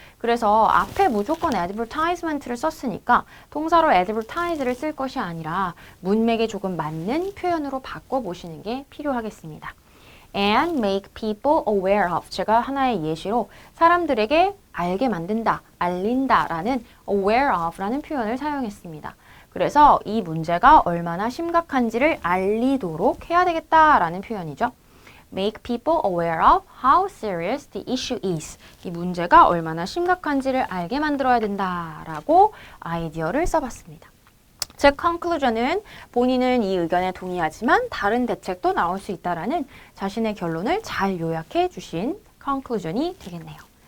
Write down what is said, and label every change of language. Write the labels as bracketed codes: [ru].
[ko] 그래서 앞에 무조건 advertisement를 썼으니까 동사로 advertise를 쓸 것이 아니라 문맥에 조금 맞는 표현으로 바꿔보시는 게 필요하겠습니다. [en] And make people aware of, [ko] 제가 하나의 예시로 사람들에게 알게 만든다, 알린다 라는 aware of 라는 표현을 사용했습니다. 그래서 이 문제가 얼마나 심각한지를 알리도록 해야 되겠다라는 표현이죠. [en] Make people aware of how serious the issue is. [ko] 이 문제가 얼마나 심각한지를 알게 만들어야 된다라고 아이디어를 써봤습니다. 즉, conclusion은 본인은 이 의견에 동의하지만 다른 대책도 나올 수 있다라는 자신의 결론을 잘 요약해 주신 conclusion이 되겠네요.